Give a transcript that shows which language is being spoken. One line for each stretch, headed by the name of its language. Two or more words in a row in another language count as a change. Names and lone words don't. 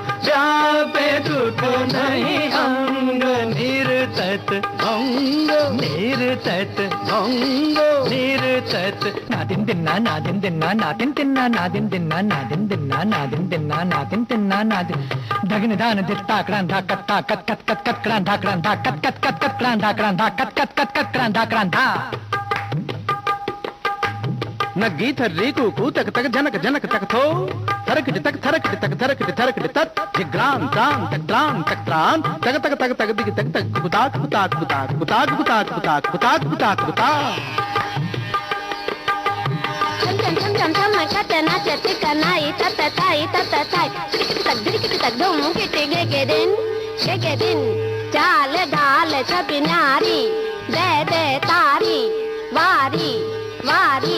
Hindi: व्यापे दुख नहीं अंग, निर्तत अंग निर्तत अंग निर्तत। नादिन दिन्ना नादिन दिन्ना नादिन तिन्ना नादिन दिन्ना नादिन दिन्ना नादिन दिन्ना नादिन तिन्ना नादिन। धगन दान दित्ता क्रांधा कत्ता कत कत कत कत क्रांधा क्रांधा कत कत कत कत क्रांधा क्रांधा कत कत कत कत क्रांधा क्रांधा। नग्गी थर्री कुकू तक तक जनक जनक तक थो, थरकट तक थरकट तक थरकट थरकट तक, ग्राम त्राम तक त्राम तक त्राम, तक तक तक तक दिग तक तक बुताक बुताक बुताक बुताक बुताक बुताक बुताक बुताक बुताक। चम चम चम चम कतना चति कनाई तत ताई तत ताई, तक तक धूम के गे दिन। चाल ढाल सब नारी, दे दे तारी, वारी वारी।